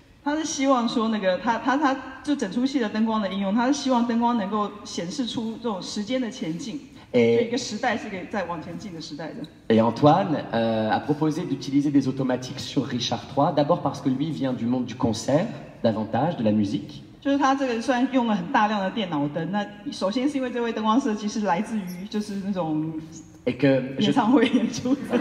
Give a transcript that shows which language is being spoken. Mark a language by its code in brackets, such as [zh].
[zh] 他是希望说他就整出戏的灯光的应用，他是希望灯光能够显示出这种时间的前进，就一个时代是可以再往前进的时代的。 [fr] Et Antoine a proposé d'utiliser des automatiques sur Richard III, d'abord parce que lui vient du monde du concert, davantage de la musique. [zh] 就是他这个虽然用了很大量的电脑灯，那首先是因为这位灯光设计是来自于就是那种演唱会演出的。